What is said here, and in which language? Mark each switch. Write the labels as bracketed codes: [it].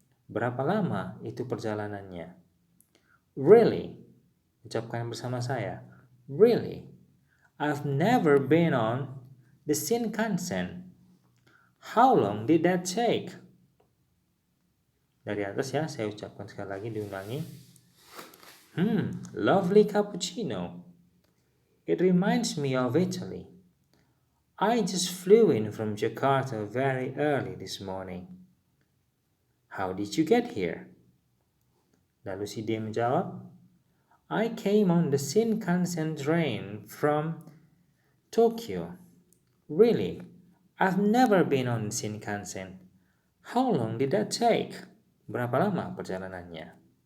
[id] Berapa lama itu perjalanannya? [en] Really? [id] Ucapkan bersama saya. Really? [en] I've never been on the Shinkansen. How long did that take? [id] Dari atas ya, saya ucapkan sekali lagi, diulangi. [en] Lovely cappuccino. It reminds me of Italy. I just flew in from Jakarta very early this morning. How did you get here? [id] Lalu si dia menjawab, [en] I came on the Shinkansen train from Tokyo. Really? I've never been on Shinkansen. How long did that take? [id] Berapa lama perjalanannya?